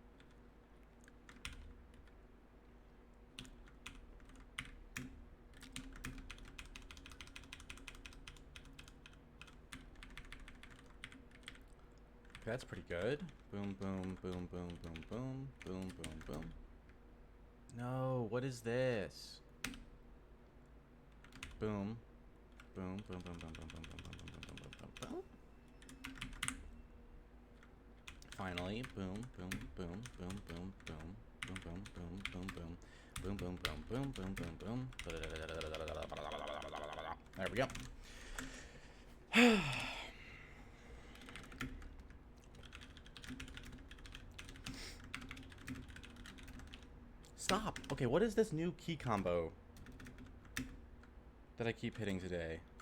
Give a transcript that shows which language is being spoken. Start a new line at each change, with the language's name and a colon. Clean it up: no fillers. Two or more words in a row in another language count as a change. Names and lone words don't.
English: That's pretty good. Boom, boom, boom, boom, boom, boom, boom, boom, boom. No, what is this? Boom. Boom, boom, boom, boom, boom, boom, boom, boom, boom, boom, boom, boom, boom. Finally, boom, boom, boom, boom, boom, boom, boom, boom, boom, boom, boom, boom, boom, boom, boom, boom, boom. There we go. Stop. Okay, what is this new key combo that I keep hitting today?